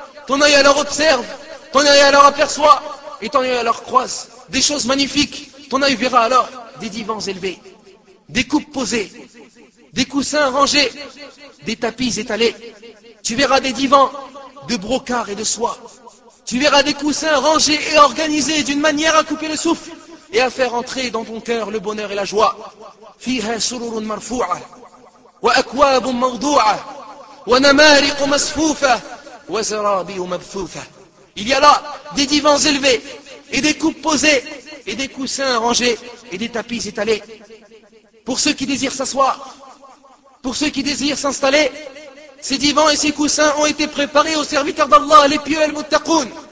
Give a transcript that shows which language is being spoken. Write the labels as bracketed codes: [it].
[fr] ton œil alors observe, ton œil alors aperçoit, et ton œil alors croise des choses magnifiques, ton œil verra alors des divans élevés, des coupes posées, des coussins rangés, des tapis étalés, tu verras des divans de brocart et de soie. Tu verras des coussins rangés et organisés d'une manière à couper le souffle et à faire entrer dans ton cœur le bonheur et la joie. [ar] فيها سرور مرفوعة وأكواب موضوعة ونمارق مصفوفة وزرابي مبثوثة. [fr] Il y a là des divans élevés et des coupes posées et des coussins rangés et des tapis étalés. Pour ceux qui désirent s'asseoir, pour ceux qui désirent s'installer, ces divans et ces coussins ont été préparés aux serviteurs d'Allah, les pieux et les muttaqoun.